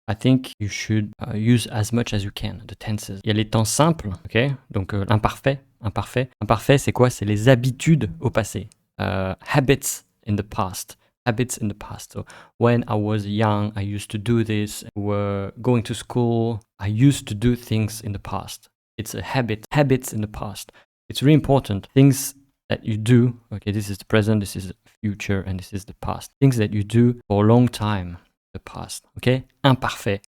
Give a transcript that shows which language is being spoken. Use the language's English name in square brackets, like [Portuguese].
[English] I think you should use as much as you can the tenses. [French] Il y a les temps simples, ok, donc l'imparfait, imparfait. Imparfait, c'est quoi? C'est les habitudes au passé. [English] Habits in the past. Habits in the past. So when I was young, I used to do this. Were going to school, I used to do things in the past. It's a habit. Habits in the past. It's really important. Things that you do. Okay, this is the present, this is the future, and this is the past. Things that you do for a long time. The past. Okay. Imparfait.